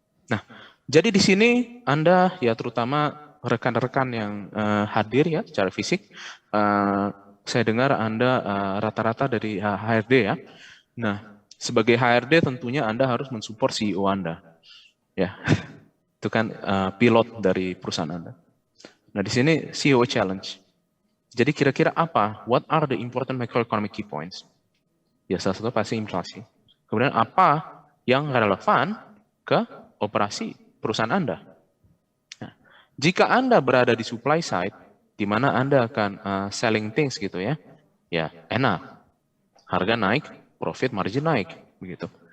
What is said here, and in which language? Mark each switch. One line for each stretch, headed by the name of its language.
Indonesian: Nah, jadi di sini Anda ya terutama rekan-rekan yang hadir ya secara fisik, saya dengar Anda rata-rata dari HRD ya. Nah, sebagai HRD tentunya Anda harus mensupport CEO Anda. Ya, itu kan pilot dari perusahaan Anda. Nah, di sini CEO challenge. Jadi kira-kira apa?
English: What are the important macroeconomic key points?
Indonesian: Ya, salah satu pasti inflasi. Kemudian apa yang relevan ke operasi perusahaan Anda? Nah, jika Anda berada di supply side, di mana Anda akan selling things gitu ya, ya enak, harga naik, profit margin naik, begitu.